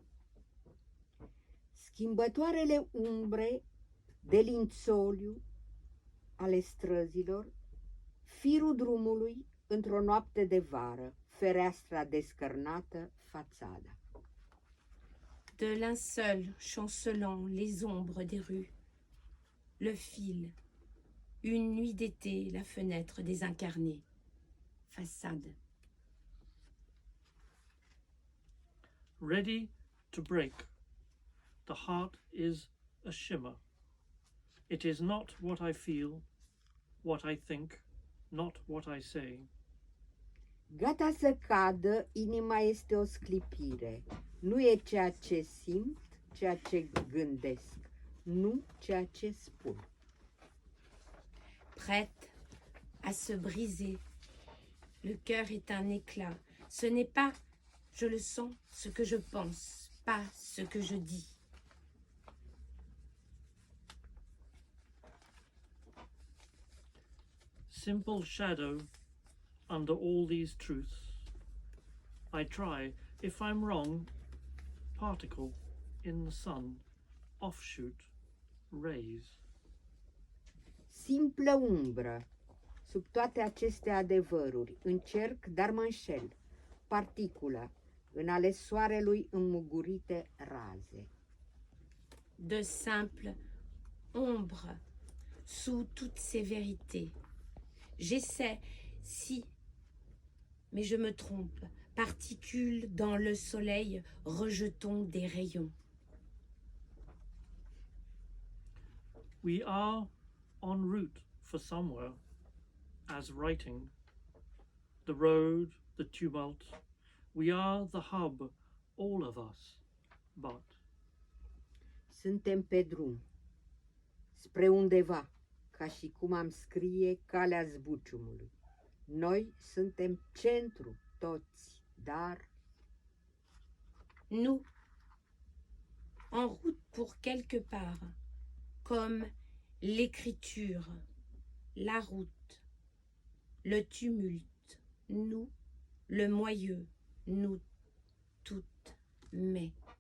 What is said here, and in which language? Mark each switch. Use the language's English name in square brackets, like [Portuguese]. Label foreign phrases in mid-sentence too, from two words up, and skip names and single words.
[Romanian] Schimbătoarele umbre de lințoliu ale străzilor, firul drumului într-o noapte de vară, fereastra descărnată, fațada. [French] De linceul chancelant les ombres des rues, le fil, une nuit d'été, la fenêtre désincarnée, façade. [English] Ready to break, the heart is a shimmer. It is not what I feel, what I think, not what I say. [Romanian] Gata să cadă, inima este o sclipire. Nu e ceea ce simt, ceea ce gândesc, nu ceea ce spun. [French] Prête à se briser, le cœur est un éclat. Ce n'est pas, je le sens, ce que je pense, pas ce que je dis. [English] Simple shadow under all these truths. I try, if I'm wrong, particle in the sun, offshoot, rays. [Romanian] Simplă umbră, Sub toate aceste adevăruri, încerc, dar mă înșel. Particulă, în ale soarelui înmugurite raze. [French] De simples ombres sous toutes ces vérités. J'essaie, si, mais je me trompe, particules dans le soleil, rejetons des rayons. [English] We are en route for somewhere, as writing. The road, the tumult, we are the hub, all of us, but [Romanian] Suntem pe drum, spre undeva, ca și cum am scrie calea zbuciumului. Noi suntem centru, toți, dar [French] Nous, en route pour quelque part, comme l'écriture, la route, le tumulte, nous, le moyeu, nous toutes, mais.